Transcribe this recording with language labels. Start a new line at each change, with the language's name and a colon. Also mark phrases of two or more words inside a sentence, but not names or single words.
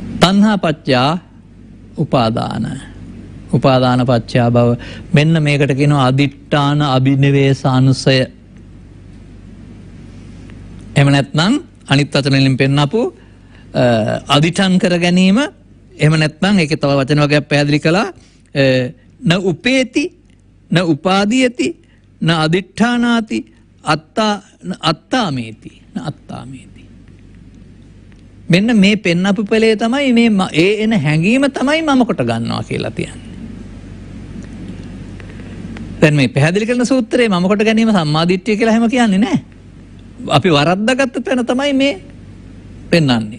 Pali: තණ්හා පත්‍යා උපාදාන. උපාදාන පත්‍යා භව.
Sinhala: මෙන්න මේකට කියනවා
Pali: අදිඨාන අබිනිවේෂානුසය.
Sinhala: එහෙම නැත්නම් අනිත් වචනෙන් පෙන්නපු අදිඨාන කර ගැනීම. එහෙම නැත්නම් ඒකේ තව වචන වර්ගයක් පැහැදිලි කළා.
Pali: න උපේති න උපාදීයති න අදිඨානාති අත්තාමේති න අත්තාමේති.
Sinhala: මෙන්න මේ පෙන්නපු පෙළේ තමයි මේ ඒ එන හැඟීම තමයි මම කොට ගන්නවා කියලා කියන්නේ. දැන් මේ පැහැදිලි කරන සූත්‍රයේ මම කොට ගැනීම සම්මාදිට්ඨිය කියලා හැම කියන්නේ නැහැ. අපි වරද්දාගත්ත තැන තමයි මේ පෙන්වන්නේ.